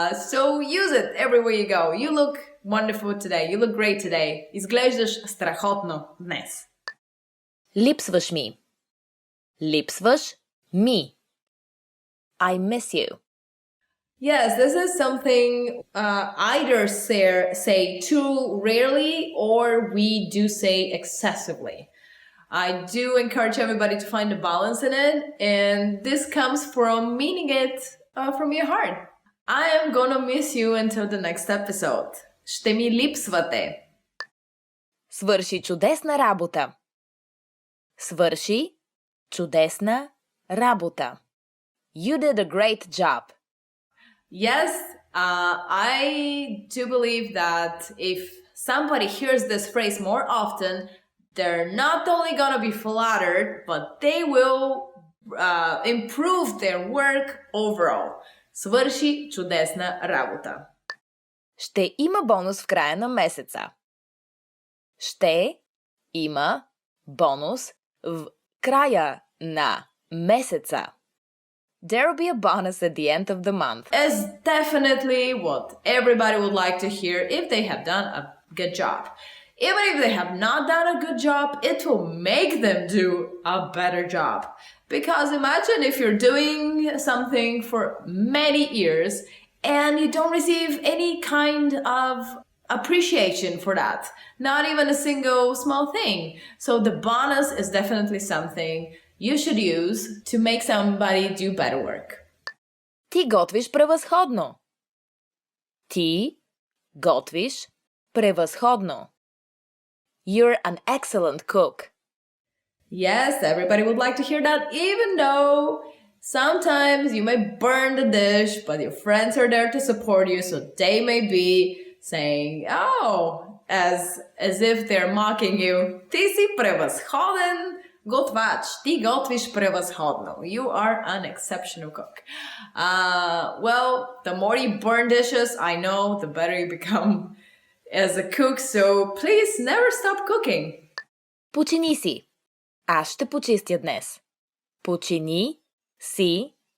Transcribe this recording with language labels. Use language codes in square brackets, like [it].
[en] So use it everywhere you go. You look wonderful today. You look great today. [bg] Изглеждаш страхотно днес. Липсваш ми. Липсваш ми. [en] I miss you. Yes, this is something either say too rarely or we do say excessively. I do encourage everybody to find a balance in it, and this comes from meaning it from your heart. I am gonna miss you until the next episode. [bg] Ще ми липсвате. Свърши чудесна работа. Свърши чудесна работа. [en] You did a great job. Yes, I do believe that if somebody hears this phrase more often, they're not only gonna be flattered, but they will improve their work overall. [bg] Свърши чудесна работа. Ще има бонус в края на месеца. Ще има бонус в края на месеца. [en] There will be a bonus at the end of the month. Is definitely what everybody would like to hear if they have done a good job. Even if they have not done a good job, it will make them do a better job. Because imagine if you're doing something for many years and you don't receive any kind of appreciation for that. Not even a single small thing. So the bonus is definitely something you should use to make somebody do better work. [bg] Ти готвиш превъзходно. Ти готвиш превъзходно. [en] You're an excellent cook. Yes, everybody would like to hear that, even though sometimes you may burn the dish, but your friends are there to support you, so they may be saying, oh, as if they're mocking you. [bg] Ти си превъзходен готвач. Ти готвиш превъзходно. [en] You are an exceptional cook. Well, the more you burn dishes, I know, the better you become as a cook, so please never stop cooking. [bg] Почини си. Аз ще почистя днес. Почини си.